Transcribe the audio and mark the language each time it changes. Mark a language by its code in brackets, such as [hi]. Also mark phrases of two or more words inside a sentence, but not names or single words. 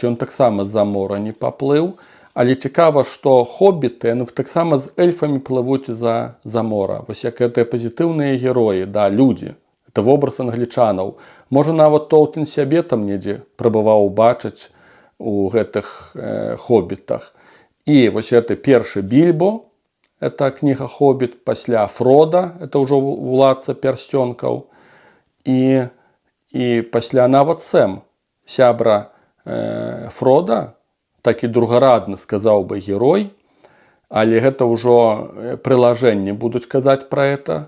[be] Ён таксама за мора не паплыў, але цікава, што хоббіты, яны таксама з эльфамі плывуць за мора. Вось як гэтыя пазітыўныя героі, да, людзі. Это вобраз англічанаў. Можа, нават Толкін сябе там недзе прабаваў убачыць у гэтых хоббітах. І вось гэты першы Більбо, [ru] это книга «Хоббит», [be] пасля «Фрода», это ўжо «Уладца пярсцёнкаў», і пасля нават Сэм, сябра Фрода, такі другарадны, сказаў бы, герой, але гэта ўжо прылажэнні будуць казаць пра это.